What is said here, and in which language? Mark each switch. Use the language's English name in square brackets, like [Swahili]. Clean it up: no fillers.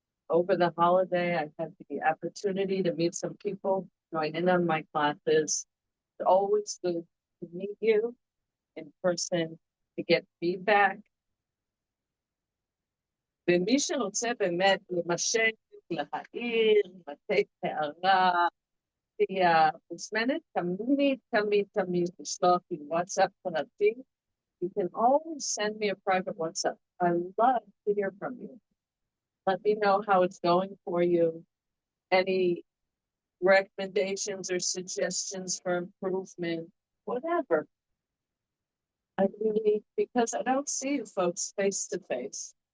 [English] Over the holiday, I had the opportunity to meet some people, join in on my classes. It's always good to meet you in person, to get feedback. [Hebrew] ומי שרוצה באמת למשק, להעיר, לתת הערה, תהיה מוזמנת תמיד לשלוח לי וואטסאפ פרטי. [English] You can always send me a private WhatsApp. I love to hear from you. Let me know how it's going for you. Any recommendations or suggestions for improvement, whatever. I really, because I don't see you folks face to face.